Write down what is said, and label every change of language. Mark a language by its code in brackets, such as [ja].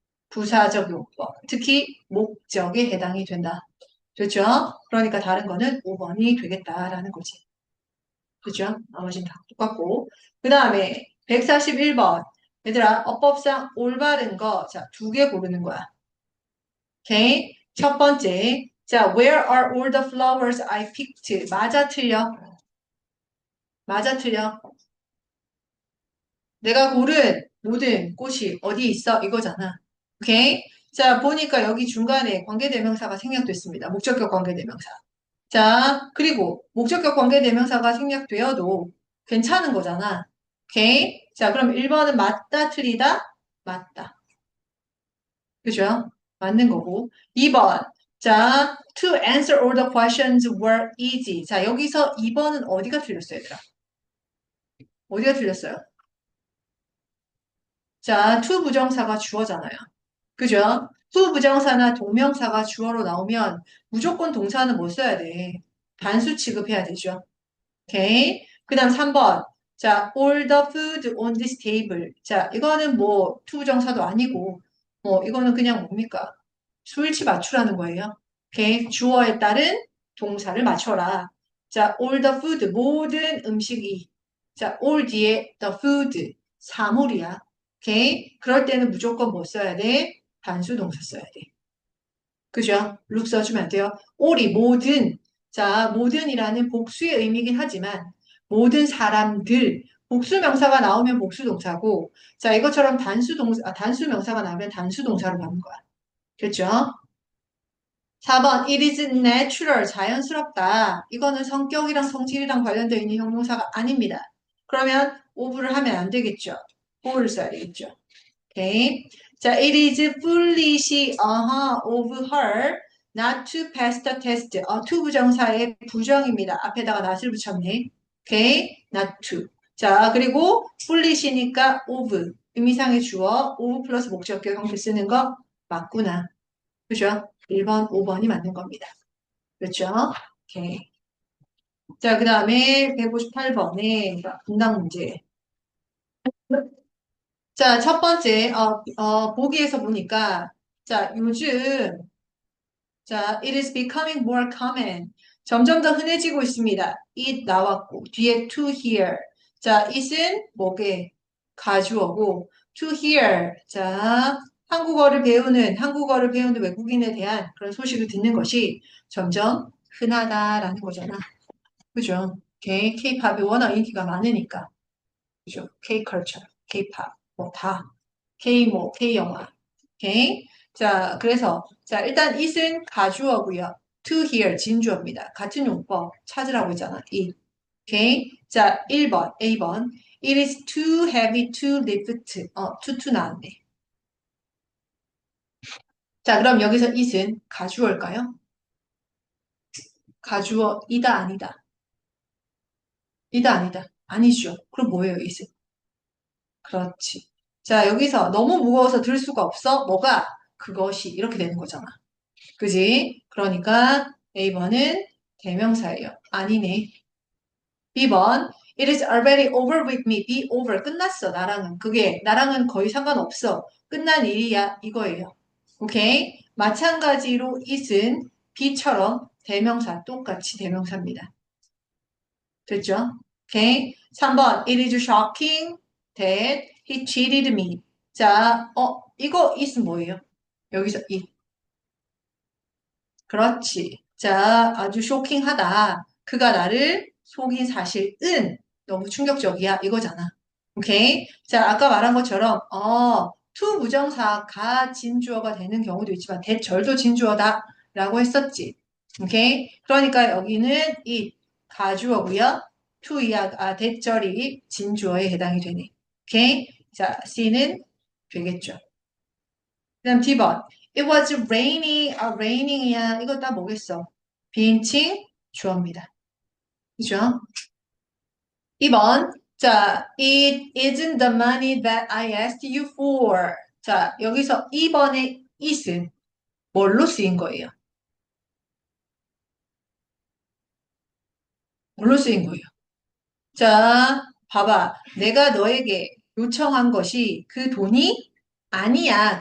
[ko] 부사적 용법. 특히 목적에 해당이 된다. 됐죠? 그러니까 다른 거는 5번이 되겠다라는 거지. 그죠? 나머지는 다 똑같고. 그 다음에 141번. 얘들아, 어법상 올바른 거, 자, 두 개 고르는 거야. 오케이? 첫 번째. 자, [en] where are all the flowers I picked? [ko] 맞아, 틀려? 맞아, 틀려? 내가 고른 모든 꽃이 어디 있어? 이거잖아. 오케이? 자, 보니까 여기 중간에 관계대명사가 생략됐습니다. 목적격 관계대명사. 자, 그리고 목적격 관계대명사가 생략되어도 괜찮은 거잖아. 오케이? 자, 그럼 1번은 맞다, 틀리다? 맞다. 그죠? 맞는 거고. 2번. 자, [en] to answer all the questions were easy. [ko] 자, 여기서 2번은 어디가 틀렸어요, 얘들아? 어디가 틀렸어요? 자, to 부정사가 주어잖아요. 그죠? to 부정사나 동명사가 주어로 나오면 무조건 동사는 뭐 써야 돼? 단수 취급해야 되죠. 오케이. 그 다음 3번. 자, [en] all the food on this table. [ko] 자, 이거는 뭐 투부정사도 아니고 뭐 이거는 그냥 뭡니까? 수일치 맞추라는 거예요. 오케이. 주어에 따른 동사를 맞춰라. 자, [en] all the food. [ko] 모든 음식이. [en] 자, all [ko] 뒤에 [en] the food. [ko] 사물이야. 오케이. 그럴 때는 무조건 뭐 써야 돼? 단수 동사 써야 돼. 그죠? 룩 써주면 안 돼요. all이 모든, 자, 모든이라는 복수의 의미긴 하지만 모든 사람들, 복수 명사가 나오면 복수 동사고, 자, 이것처럼 단수 동사, 단수 명사가 나오면 단수 동사로 가는 거야. 그렇죠? [en] 4번, it is natural, [ko] 자연스럽다. 이거는 성격이랑 성질이랑 관련되어 있는 형용사가 아닙니다. 그러면 of를 하면 안 되겠죠. for를 써야 되겠죠. 오케이. 자, [en] it is foolish, of her not to pass the test. [ko] to 부정사의 부정입니다. 앞에다가 not을 붙였네. 오케이. not to. 자, 그리고 foolish니까 of. 의미상의 주어, of 플러스 목적격 형태 쓰는 거 맞구나. 그죠? 1번, 5번이 맞는 겁니다. 그렇죠? 오케이. 자, 그 다음에 158번에 분당 문제. 자, 첫 번째, 보기에서 보니까, 자, 요즘, 자, [en] it is becoming more common. [ko] 점점 더 흔해지고 있습니다. [en] it [ko] 나왔고, 뒤에 [en] to hear. [ko] 자, it은 뭐게? 가주어고, [en] to hear. [ko] 자, 한국어를 배우는 외국인에 대한 그런 소식을 듣는 것이 점점 흔하다라는 거잖아. 그죠? K-팝이 워낙 인기가 많으니까. 그죠? K-컬처, K-팝, 뭐 다. K 뭐, K 영화. 오케이. 자, 그래서, 자, 일단 it은 가주어고요. to hear, 진주어입니다. 같은 용법 찾으라고 했잖아. [en] it. [ko] 오케이. 자, 1번, A번. [en] It is too heavy to lift. [ko] to 나왔네. 자, 그럼 여기서 it은 가주어일까요? 가주어, 이다, 아니다. 이다, 아니다. 아니죠. 그럼 뭐예요, it은? 그렇지. 자, 여기서 너무 무거워서 들 수가 없어. 뭐가? 그것이. 이렇게 되는 거잖아. 그지? 그러니까 A번은 대명사예요. 아니네. B번 [en] It is already over with me. Be over. [ko] 끝났어. 나랑은. 그게 나랑은 거의 상관없어. 끝난 일이야. 이거예요. 오케이? 마찬가지로 it은 B처럼 대명사 똑같이 대명사입니다. 됐죠? 오케이? 3번 [en] It is shocking that he cheated me. [ko] 자, 이거 it은 뭐예요? 여기서 it. 그렇지. 자, 아주 쇼킹하다. 그가 나를 속인 사실은 너무 충격적이야. 이거잖아. 오케이? 자, 아까 말한 것처럼, to 부정사가 진주어가 되는 경우도 있지만, 대절도 진주어다. 라고 했었지. 오케이? 그러니까 여기는 이 가주어고요. to이야, 대절이 진주어에 해당이 되네. 오케이? 자, C는 되겠죠. 그 다음 D번. [en] It was raining. raining이야. [ko] 이거 다 뭐겠어? 비인칭 주어입니다. 그죠? 2번. 자, [en] it isn't the money that I asked you for. [ko] 자, 여기서 2번의 it은 뭘로 쓰인 거예요? 뭘로 쓰인 거예요? 자, 봐봐. 내가 너에게 요청한 것이 그 돈이 아니야.